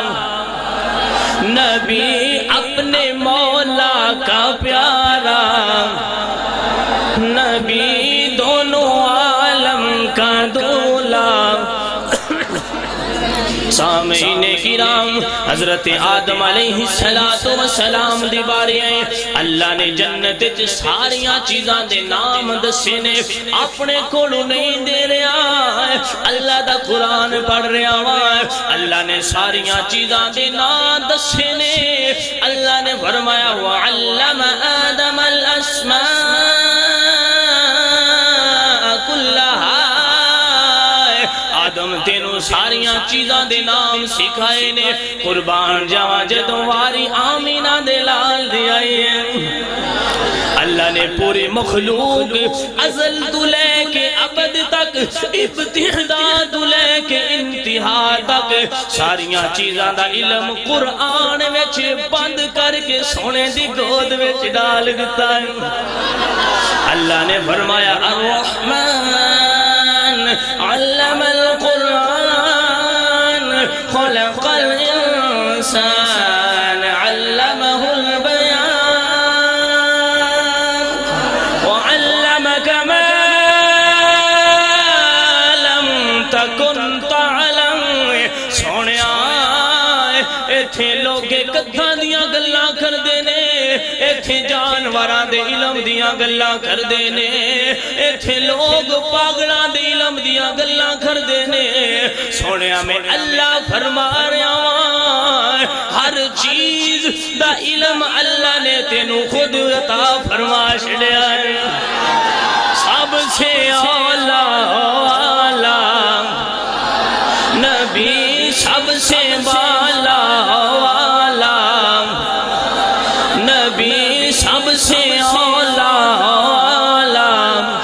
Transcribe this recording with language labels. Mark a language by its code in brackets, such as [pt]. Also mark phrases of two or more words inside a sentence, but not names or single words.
[ur] نبی اپنے مولا کا پیارا نبی دونوں عالم کا دولا سامعین کرام [pa] حضرت آدم علیہ السلام دی باری آئے اللہ نے جنت ساریاں چیزاں دے نام دسے نے اپنے کولو نہیں دے رہا اللہ دا قرآن پڑھ رہا اللہ نے ساریاں چیزاں دے نام دسے نے اللہ نے فرمایا [ar] وَعَلَّمَ آدَمَ الْأَسْمَاءَ كُلَّهَا [pa] آدم تینوں ساریاں چیزاں دے نام سکھائے نے قربان جاواں جدوں واری آمینہ دے لال دی نے پوری مخلوق ازل تو لے کے ابد تک ابتدا تو لے کے انتہا تک ساریاں چیزاں دا علم قرآن وچ بند کر کے سونے دی گود وچ ڈال دیتا ہے اللہ نے فرمایا [ar] الرحمن علم القرآن خلق الانسان علمه البيان وعلمك ما لم تكن تعلم [pa] سونیا ایتھے لوگے کدھاں دیاں گلاں کردے نے ایتھے جانوراں دے علم دیاں گلاں کردے نے ایتھے لوگ پاگلاں دے علم دیاں گلاں کردے نے سونیا میں اللہ فرما رہا ہر چیز دا علم اللہ نے تینو خود عطا فرما چھڑیا ہے سب سے اعلیٰ [ur] نبی سب سے بالا والا نبی سب سے اعلیٰ